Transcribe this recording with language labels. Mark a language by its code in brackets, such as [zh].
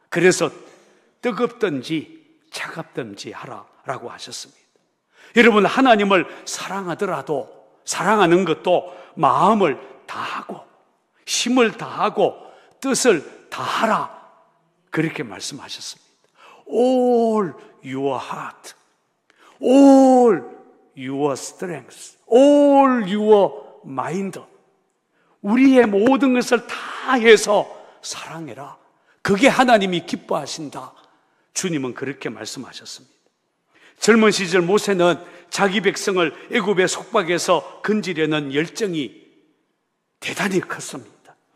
[ko] 그래서 뜨겁든지 차갑든지 하라라고 하셨습니다. 여러분, 하나님을 사랑하더라도 사랑하는 것도 마음을 다하고 힘을 다하고 뜻을 다하라, 그렇게 말씀하셨습니다. [en] All your heart, all your strength, all your mind. [ko] 우리의 모든 것을 다해서 사랑해라. 그게 하나님이 기뻐하신다. 주님은 그렇게 말씀하셨습니다. 젊은 시절 모세는 자기 백성을 애굽의 속박에서 건지려는 열정이 대단히 컸습니다.